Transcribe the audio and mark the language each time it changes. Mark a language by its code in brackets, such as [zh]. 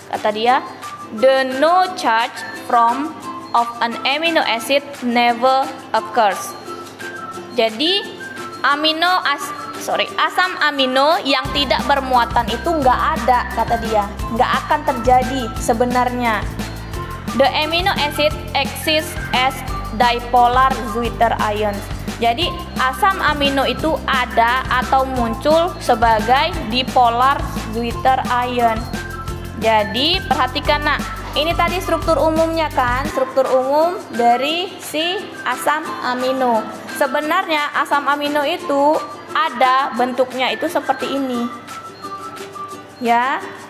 [id] Kata dia, [en] the no charge from of an amino acid never occurs. [id] Jadi asam amino yang tidak bermuatan itu nggak ada, kata dia, nggak akan terjadi sebenarnya. [en] The amino acid exists as dipolar Zwitter ions. [id] Jadi asam amino itu ada atau muncul sebagai dipolar Zwitter ion. Jadi perhatikan nak, ini tadi struktur umumnya kan, struktur umum dari si asam amino. Sebenarnya asam amino itu ada bentuknya itu seperti ini. Ya.